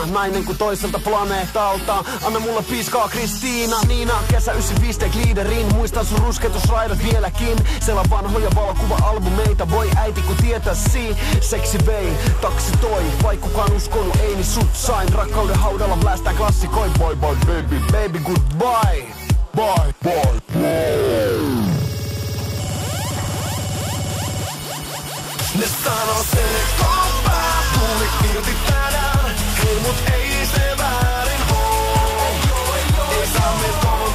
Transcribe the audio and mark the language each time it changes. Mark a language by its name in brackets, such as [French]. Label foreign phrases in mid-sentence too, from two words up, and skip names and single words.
[Finnish] Nainen kuin toiselta planeetalta, anna mulle piiskaa Kristiina. Niina, kesä 95 teek liiderin, muistan sun rusketusraidat vieläkin. Siellä vanhoja valokuva-albumeita, voi äiti kun tietäisi. Seksi vei, taksi toi, vai kukaan uskonut, ei niin sut sain. Rakkauden haudalla blästää klassikoi. [English] Bye bye baby, baby goodbye. Bye bye bye. [Finnish] Ne sanoo se kovaa, tuli irti tänään. Hei mut ei se väärin oo. Ei saa me